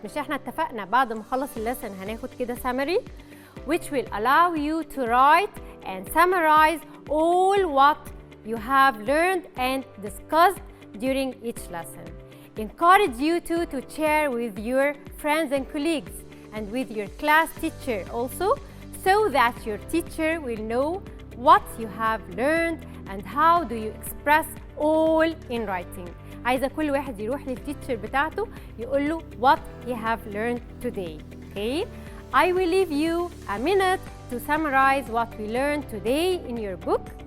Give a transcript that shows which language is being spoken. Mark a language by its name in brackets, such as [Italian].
[Arabic] مش احنا اتفقنا بعد ما نخلص اللسن هناخد كده [English] summary which will allow you to write and summarize all what you have learned and discussed during each lesson. Encourage you to share with your friends and colleagues and with your class teacher also so that your teacher will know what you have learned and how do you express all in writing. [Arabic] عايزة كل واحد يروح للتيتشر بتاعته يقول له [English] what he have learned today. Okay? I will leave you a minute to summarize what we learned today in your book.